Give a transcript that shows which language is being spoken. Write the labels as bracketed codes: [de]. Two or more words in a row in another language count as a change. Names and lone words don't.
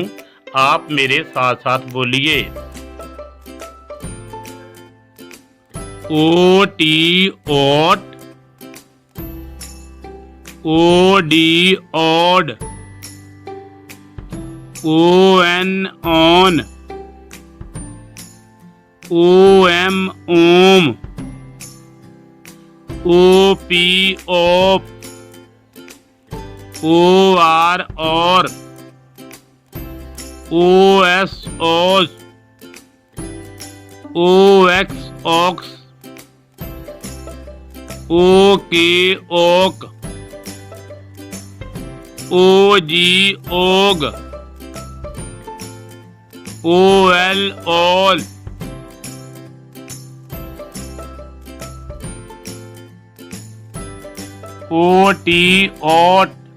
[hi] आप मेरे साथ साथ बोलिए। [en] O T ot, O D od, O N on, O M om, O P op, O R or, O S os, O X ox, O K ok, O G og, O L ol, O T ot,